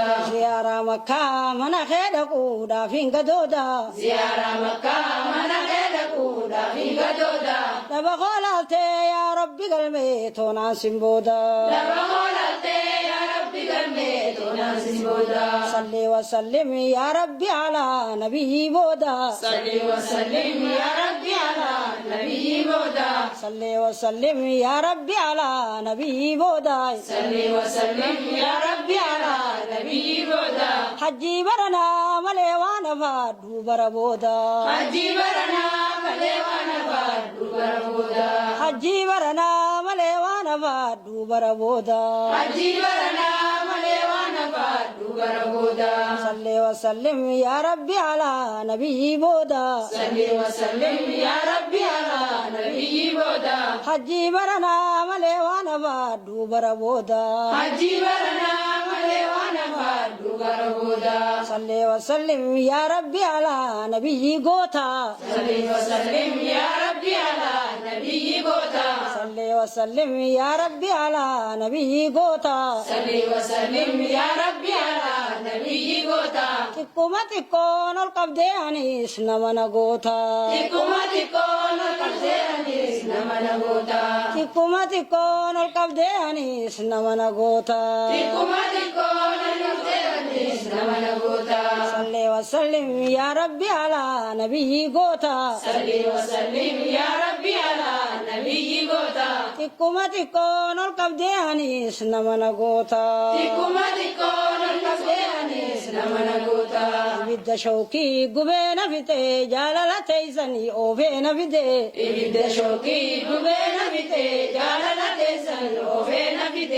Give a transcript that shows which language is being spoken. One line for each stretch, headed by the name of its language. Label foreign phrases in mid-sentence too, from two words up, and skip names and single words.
Oromo: Ziyaaraa makkaa mana kee dhaquudhaaf hin gadooda. Ziyaaraa makkaa mana kee dhaquudhaaf hin gadooda. Daba hoolaaltee
Arabic: يا ربي
Oromo: galmee toonaan sin booda. Daba hoolaaltee
Arabic: يا ربي
Oromo: galmee toonaan sin booda.
Arabic: صل وسلم يا ربي على النبي booda. صل وسلم يا ربي على النبي booda. صل وسلم يا ربي على النبي booda. صل وسلم يا ربي على النبي booda.
Oromo: Hajjii baranaa malee waan afaadhu bara booda. Hajjii baranaa malee waan afaadhu bara booda. Hajjii baranaa malee waan afaadhu bara booda. Hajjii baranaa malee waan afaadhu bara booda.
Arabic: صل وسلم يا ربي على النبي booda. صل وسلم يا ربي على النبي booda.
Oromo: Hajjii baranaa malee waan afaadhu bara booda. Hajjii baranaa malee waan afaadhu bara booda.
Arabic: صل وسلم يا ربي على النبي goota. صل وسلم يا ربي على النبي goota. صل وسلم يا ربي على النبي goota. صل وسلم يا ربي على النبي goota.
Oromo: Xiqquma xiqqoon ol qabdee anis nama na goota. Xiqquma xiqqoon ol qabdee anis nama na goota. Xiqquma xiqqoon ol qabdee anis nama na goota. Xiqquma xiqqoon ol qabdee anis nama na goota.
Arabic: صل وسلم يا ربي على النبي goota. صل وسلم يا ربي على النبي goota.
Oromo: Xiqquma xiqqoon ol qabdee anis nama na goota. Xiqquma xiqqoon ol qabdee anis nama na goota. Ibidda shawkii gubee na fite jaalala teessanii oofee na fide. Ibidda shawkii gubee na fite jaalala teessanii oofee na fide.